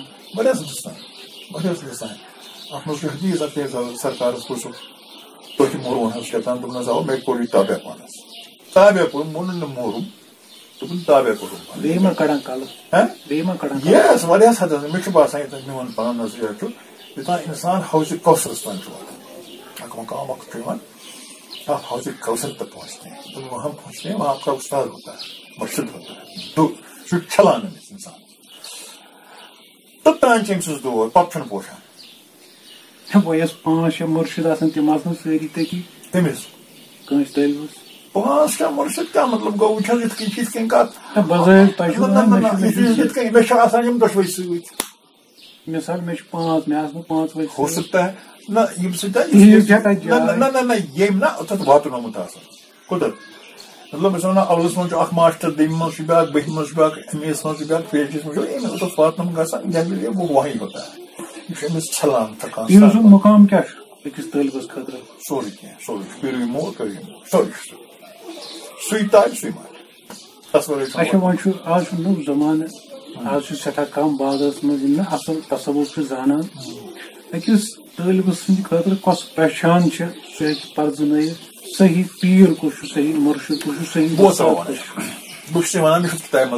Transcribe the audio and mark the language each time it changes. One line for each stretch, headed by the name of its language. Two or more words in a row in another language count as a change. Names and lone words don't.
Kashmiri: واریاہ گژھان واریاہ گژھان اتھ منٛز چھُ حدیٖث اکھ سرکارس کوٚر سُہ تۄہہِ موٚروُن حظ کیٛاہ تام دوٚپُن حظ آو مےٚ کوٚر یہِ تابع پانس تابع کوٚر ووٚنُن نہٕ موٚرُم دوٚپُن تابع کوٚرُم بیٚیہِ ما کڑان کلہٕ بیٚیہِ ما کڑان یس واریاہس حدس مےٚ چھُ باسان ییٚتٮ۪ن میون پنُن نظریہ چھُ یوٚتام انسان حوضِ کوثرس تام چھُ واتان اکھ مقام اکھ چھُ یِوان
Urdu: آپ حوض کوثر تک پہنچتے ہیں تو وہاں پہنچتے ہیں وہاں آپ کا استاد ہوتا ہے مرشد ہوتا ہے تو
Kashmiri: چھلان أمِس انسان توٚتام چھِ أمۍ سٕنٛز دور پتہٕ چھُنہٕ پوشان وۄنۍ یۄس 5-6 مُرشد آسان تِم آسان سٲری تٔتی تٔمِس کٲنٛسہِ تٔلۍوُس 5-6 مُرشد کیٛاہ مطلب گوٚو وٕچھ حظ یِتھ کٔنۍ چھِ یِتھ کٔنۍ کتھ بظٲہر تۄہہِ چھُو یِتھ کٔنۍ مےٚ چھِ آسان یِم دۄشوے سۭتۍ مثال مےٚ چھِ 5 مےٚ آسہٕ نہٕ 5 وٲلۍ
Urdu: ہو سکتا ہے
Kashmiri: نہ یِم سۭتۍ نہ ییٚمۍ نہ تتھ واتنومُت آسان کوٚتتھ مطلب أسۍ وَنو اولس منٛز چھُ اکھ ماسٹر دوٚیمہِ منٛز چھُ بیٛاکھ بٔہمہِ منٛز چھُ بیٛاکھ ایم اے یس منٛز چھُ بیٛاکھ پی ایچ ڈی یس منٛز چھُ أمِس اوس واتنومُت گژھان جنرلی
Urdu: وہ وہی ہوتا ہے
Kashmiri: یہِ چھُ أمِس چھلان تھکان تِہُنٛد مُقام کیٛاہ چھُ أکِس طٲلبس خٲطرٕ سورُے کینٛہہ سورُے کٔرِو یہِ مول کٔرِو یہِ مول سورُے چھُ سُے تابہِ سُے مالہِ تس ورٲے اچھا وۄنۍ چھُ آز چھُ نوٚو زمانہٕ آز چھُ سٮ۪ٹھاہ کم باغس منٛز یِم نہٕ اصل تصوُر چھُ زانان أکِس طٲلبہٕ سٕنٛدِ خٲطرٕ کۄس پہچان چھِ سُہ ہیٚکہِ پرزنٲیِتھ صحیح پیٖر کُس چھُ صحیح مُرشد کُس چھُ صحیح بہٕ چھُس ژےٚ وَنان مےٚ چھُ کِتابہِ منٛز